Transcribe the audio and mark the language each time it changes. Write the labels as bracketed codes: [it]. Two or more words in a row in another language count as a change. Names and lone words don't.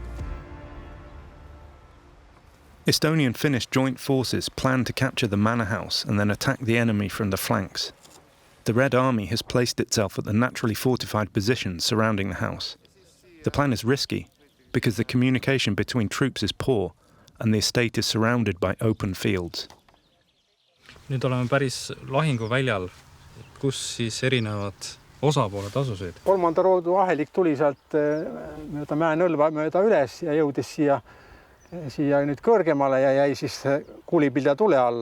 [en] Estonian-Finnish joint forces plan to capture the manor house and then attack the enemy from the flanks. The Red Army has placed itself at the naturally fortified positions surrounding the house. The plan is risky because the communication between troops is poor and the estate is surrounded by open fields. [et] Nüüd oleme päris lahinguväljal, kus siis erinevad osapooled asusid. Kolmanda roodu ahelik tuli sealt mööda mäenõlva mööda üles ja jõudis siia nüüd kõrgemale ja jäi siis kuulipilja tule alla.